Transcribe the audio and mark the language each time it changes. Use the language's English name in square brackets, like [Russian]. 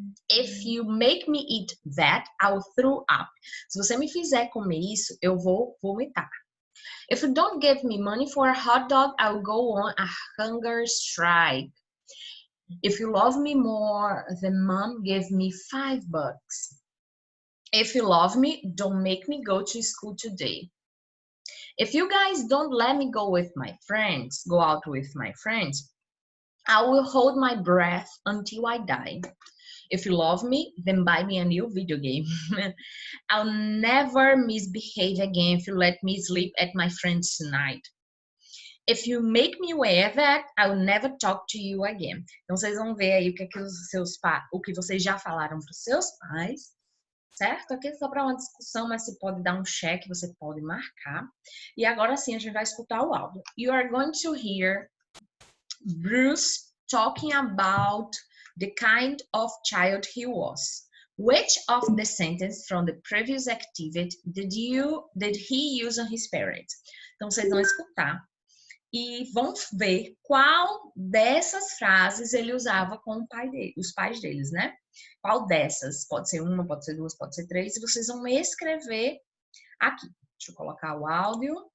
[English] If you make me eat that, I'll throw up. [Portuguese] Se você me fizer comer isso, eu vou vomitar. [English] If you don't give me money for a hot dog, I'll go on a hunger strike. If you love me more than mom, give me $5. If you love me, don't make me go to school today. If you guys don't let me go out with my friends, I will hold my breath until I die. If you love me, then buy me a new video game. I'll never misbehave again if you let me sleep at my friend's tonight. If you make me wear that, I will never talk to you again. [Portuguese] Então, vocês vão ver aí o que vocês já falaram para os seus pais, certo? Aqui é só para uma discussão, mas você pode dar um check, você pode marcar. E agora sim, a gente vai escutar o áudio. [English] You are going to hear Bruce talking about the kind of child he was. Which of the sentences from the previous activity did he use on his parents? [Portuguese] Então, vocês vão escutar e vão ver qual dessas frases ele usava com os pais deles, né? Qual dessas? Pode ser uma, pode ser duas, pode ser três. E vocês vão escrever aqui. Deixa eu colocar o áudio.